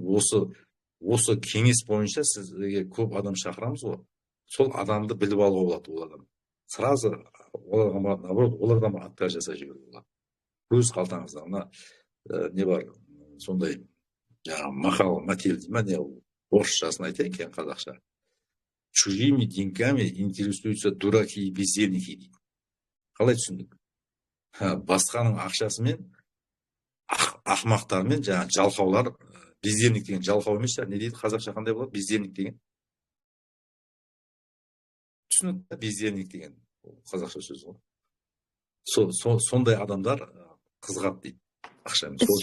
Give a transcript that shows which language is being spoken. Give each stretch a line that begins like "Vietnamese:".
Kazakh: Осы кеңес бойынша сізге көп адам шақырамыз ғой. Сол адамды біліп алуға болады, ол адам. Сразу олардан отпер жасай жіберуге болады. Өз қалтаңызда не бар, сондай мақал мәтел дейді ма, не орысшасын айтайын кейін қазақша.
Russian: Чужими деньгами интересуются дураки и бездельники
Kazakh: дейді. Қалай түсіндік? Басқаның ақшасымен ақымақтармен жалқаулар, бездельник деген жалқау емес, не дейді қазақша қандай болады? Бездельник деген. Түсінікті, бездельник деген қазақша сөз ғой. Сондай адамдар қызығады дейді ақшамен.